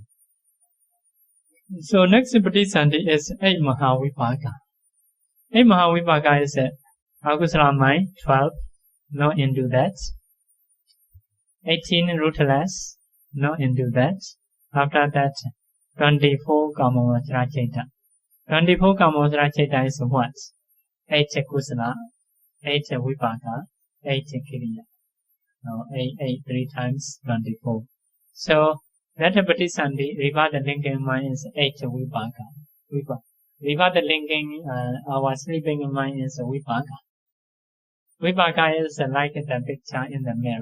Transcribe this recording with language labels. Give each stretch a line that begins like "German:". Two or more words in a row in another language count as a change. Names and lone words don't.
English: So next Pattisandi is 8 Mahavipaka. 8 Mahavipaka is akusala mind, 12, not into that. 18 rootless, not into that. After that, 24
Pali: kamavajra citta.
English: 24
Pali: kamavajra citta
English: is what? 8 kusala, 8 vipaka, 8 kiriya. No, 8 3 times 24. So that Pattisandi, Vivada linking mind is 8 vipaka. Vivada linking our sleeping mind is vipaka. Vipaka is like the picture in the mirror.